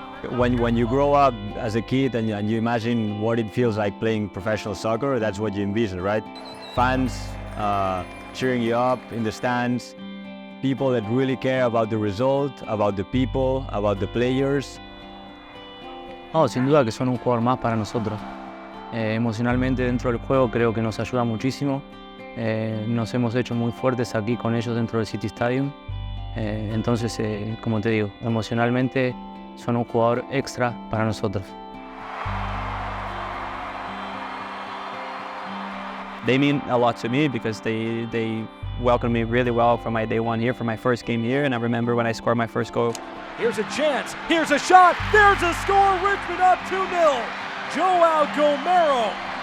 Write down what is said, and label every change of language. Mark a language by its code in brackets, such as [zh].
[en] When you grow up as a kid and you imagine what it feels like playing professional soccer, that's what you envision, right? Fans cheering you up in the stands, people that really care about the result, about the people, about the players. [es] Sin duda que son un jugador más para nosotros. Emocionalmente dentro del juego creo que nos ayuda muchísimo. Nos hemos hecho muy fuertes aquí con ellos dentro del City Stadium. Entonces, como te digo, emocionalmente son un jugador extra para nosotros. [en] they mean a lot to me because they welcomed me really well from my day one here, for my first game here, and I remember when I scored my first goal. Here's a chance. Here's a shot. There's a score. Richmond up 2-0. Joao Gomero.